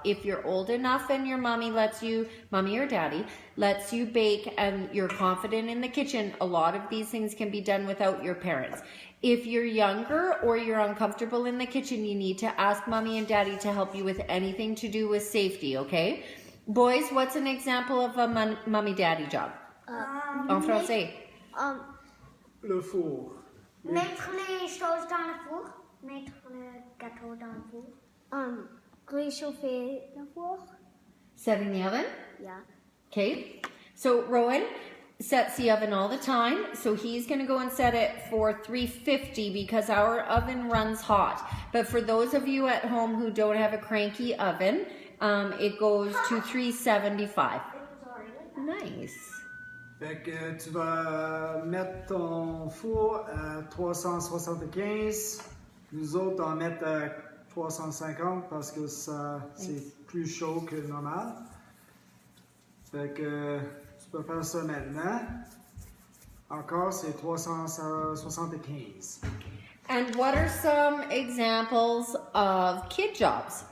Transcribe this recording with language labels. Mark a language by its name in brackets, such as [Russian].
[English] If you're old enough and your mommy or daddy lets you bake and you're confident in the kitchen, a lot of these things can be done without your parents. If you're younger or you're uncomfortable in the kitchen, you need to ask mommy and daddy to help you with anything to do with safety, okay? Boys, what's an example of a mommy, daddy job? [French] En français. Le four. Mettre les choses dans le four. Mettre le gâteau dans le four. Réchauffer le four. [English] Setting the oven? Yeah. Okay. So Rowan sets the oven all the time. So he's going to go and set it for 350 because our oven runs hot. But for those of you at home who don't have a cranky oven, it goes to 375. Nice. [French] Fait que tu vas mettre ton four à 375. Nous autres, on va mettre à 350 parce que ça, c'est plus chaud que normal. Fait que tu peux faire ça maintenant. Encore, c'est 375. [English] And what are some examples of kid jobs?